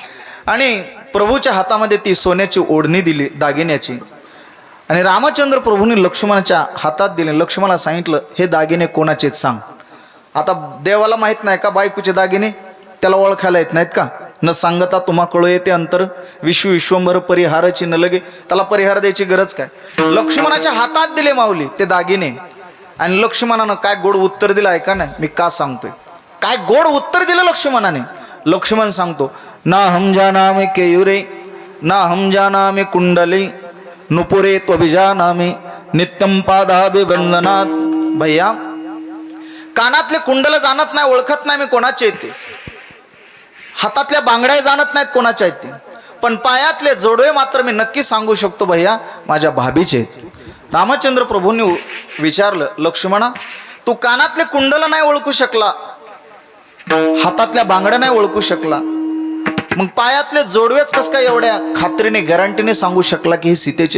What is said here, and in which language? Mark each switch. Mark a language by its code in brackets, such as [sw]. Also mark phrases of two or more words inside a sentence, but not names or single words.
[mr] आणि प्रभूच्या हातामध्ये ती सोन्याची ओढणी दिली दागिन्याची. आणि रामचंद्र प्रभूंनी लक्ष्मणाच्या हातात दिले. लक्ष्मणाला सांगितलं, हे दागिने कोणाचेच सांग. आता देवाला माहित नाही का बायकोचे दागिने? त्याला ओळखायला येत नाहीत का? न सांगता तुम्हा कळू येते अंतर, विश्वंभर परिहाराची न लगे. त्याला परिहार द्यायची गरज काय? लक्ष्मणाच्या हातात दिले माऊली ते दागिने. आणि लक्ष्मणानं काय गोड उत्तर दिलं ऐका नाही, मी का सांगतोय. काय गोड उत्तर दिलं लक्ष्मणाने. लक्ष्मण सांगतो, [sa] ना हम जानामि केयुरे ना हम जानामि कुंडली नुपुरे त्वभिजानामि नित्यम पादाभिवंदनात. [mr] भैया, कानातले कुंडल जाणत नाही, ओळखत नाही मी कोणाचे येते. हातातल्या बांगड्या जाणत नाहीत कोणाच्या आहेत ते, पण पायातले जोडवे मात्र मी नक्की सांगू शकतो भैया, माझ्या भाभीचे आहेत. रामचंद्र प्रभूंनी विचारलं, लक्ष्मणा तू कानातले कुंडल नाही ओळखू शकला, हातातल्या बांगड्या नाही ओळखू शकला, मग पायातले जोडवेच कस काय एवढ्या खात्रीने गॅरंटीने सांगू शकला की हे सीतेचे?